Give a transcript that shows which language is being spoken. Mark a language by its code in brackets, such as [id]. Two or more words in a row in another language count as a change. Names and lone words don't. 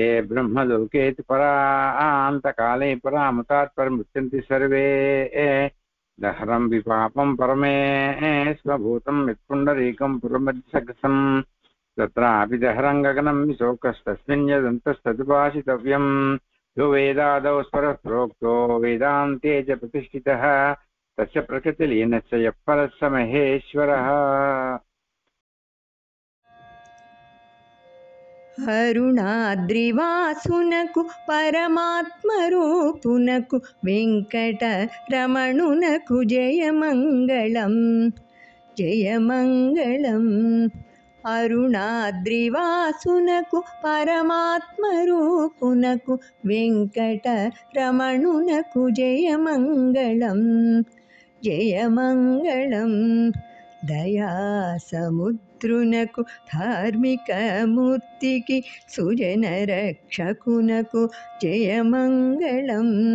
[sa] ब्रह्मलोकेति परान्तकाले परामतात् परमुच्यन्ति सर्वे दहरं विपापं परमे स्वभूतं यत्पुण्डरीकं पुरमध्यसकसं तत्रापि दहरं गगनं विशोकस्तस्मिन् यदन्तस्तदुपासितव्यं यो वेदादौ स्वरः प्रोक्तो वेदान्ते च प्रतिष्ठितः तस्य प्रकृतिलीनस्य यः परः स महेश्वरः [te] అరుణాద్రివాసునకు పరమాత్మరూపునకు వెంకటరమణునకు జయమంగళం జయమంగళం అరుణాద్రివాసునకు పరమాత్మరూపునకు వెంకటరమణునకు జయమంగళం జయమంగళం దయాసముద్రునకు ధార్మికమూర్తికి సుజనరక్షకునకు జయమంగళం